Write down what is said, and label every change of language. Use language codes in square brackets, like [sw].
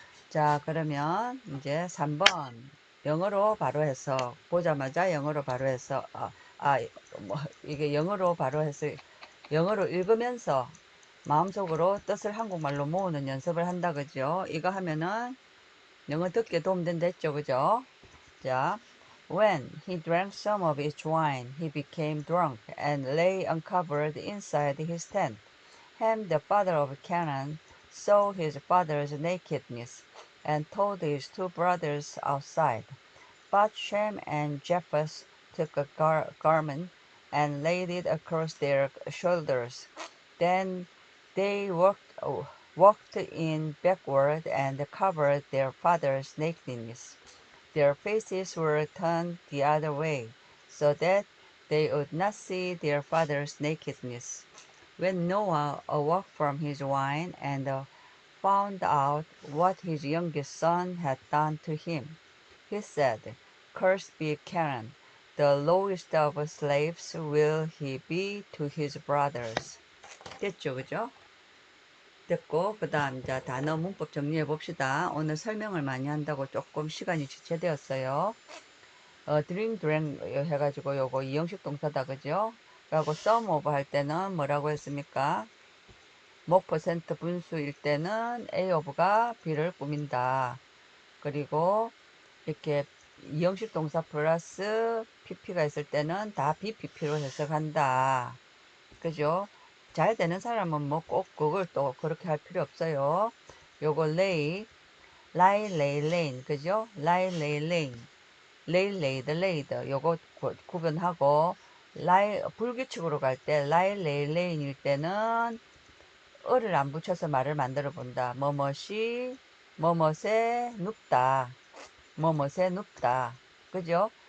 [ko] 자, 그러면 이제 3번 영어로 바로 해서 보자마자 영어로 바로 해서 뭐 이게 영어로 바로 해서 영어로 읽으면서 마음속으로 뜻을 한국말로 모으는 연습을 한다 그죠? 이거 하면은 영어 듣기에 도움된다 했죠, 그죠? [en] 자, when he drank some of its wine, he became drunk and lay uncovered inside his tent. Ham, the father of Canaan, saw his father's nakedness and told his two brothers outside. But Shem and Japheth took a garment and laid it across their shoulders. Then they walked in backward and covered their father's nakedness. Their faces were turned the other way, so that they would not see their father's nakedness. When Noah awoke from his wine and found out what his youngest son had done to him, he said, Cursed be Canaan, the lowest of slaves will he be to his brothers. [ko] 됐죠, 그죠? 됐고, 그 다음, 자, 단어 문법 정리해 봅시다. 오늘 설명을 많이 한다고 조금 시간이 지체되었어요. drank 해가지고 요거 이형식 동사다, 그죠? 그리고 sum of 할 때는 뭐라고 했습니까? 목 퍼센트 분수일 때는 A of가 B를 꾸민다. 그리고 이렇게 이형식 동사 플러스 PP가 있을 때는 다 BPP로 해석한다. 그죠? 잘 되는 사람은 뭐 꼭 그걸 또 그렇게 할 필요 없어요. 요거 lie, lay, lain. 그죠? lie, lay, lain. lay, laid, laid. 요거 구분하고 불규칙으로 갈 때 lie, lay, lain일 때는 을을 안 붙여서 말을 만들어 본다. 뭐뭇에 눕다. 뭐뭇에 눕다. 그죠?